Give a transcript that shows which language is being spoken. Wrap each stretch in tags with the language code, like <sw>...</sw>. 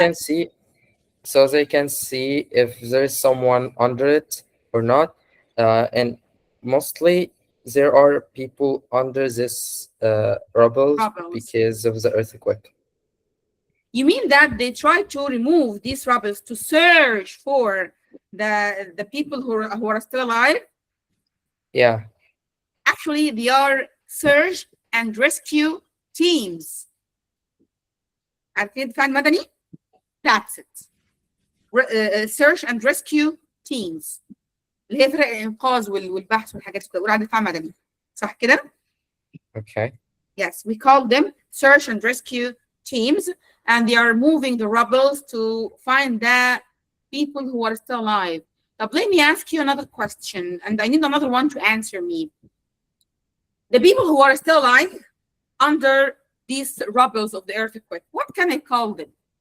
<en>can see, so they can see if there is someone under it or not, and mostly there are people under this rubble because of the earthquake. You mean that they try to remove these rubbles to search for the people who are still alive? Yeah. Actually, they are search and rescue teams.</en> <ar>عارفين دفاع المدني؟</ar> <en>That's it. Search and rescue teams.</en> <ar>اللي هي فرق الإنقاذ والبحث والحاجات دي بتقول على دفاع مدني. صح كده؟</ar> <en>Okay. Yes, we call them search and rescue teams, and they are moving the rubbles to find the people who are still alive. Now, let me ask you another question, and I need another one to answer me. The people who are still alive under these rubbles of the earthquake, what can I call them?</en>